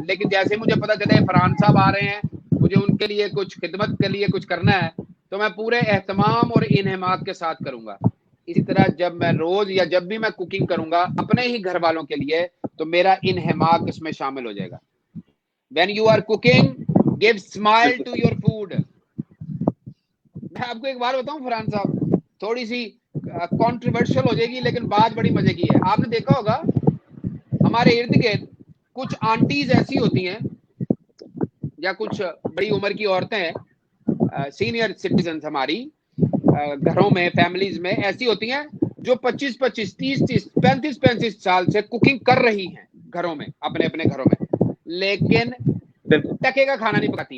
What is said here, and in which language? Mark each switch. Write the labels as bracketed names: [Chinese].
[Urdu] لیکن جیسے مجھے پتا چلے فرحان صاحب آ رہے ہیں, مجھے ان کے لیے کچھ خدمت کے لیے کچھ کرنا ہے, تو میں پورے اہتمام اور انہماک کے ساتھ کروں گا. اسی طرح جب میں روز یا جب بھی میں کوکنگ کروں گا اپنے ہی گھر والوں کے لیے, تو میرا انہماک اس میں شامل ہو جائے گا. [English] When you are cooking, give smile to your food. [Urdu] میں آپ کو ایک بار بتاؤں فرحان صاحب, تھوڑی سی کنٹروورشل ہو جائے گی لیکن بات بڑی مزے کی ہے. آپ نے دیکھا ہوگا ہمارے ارد گرد کچھ آنٹیز ایسی ہوتی ہیں یا کچھ بڑی عمر کی عورتیں ہیں, سینئر سٹیزنز ہماری گھروں میں, فیملیز میں ایسی ہوتی ہیں جو 25-25, 30-30, 35-35 سال سے کوکنگ کر رہی ہیں گھروں میں, اپنے اپنے گھروں میں, لیکن ٹکے کا کھانا نہیں پکاتی.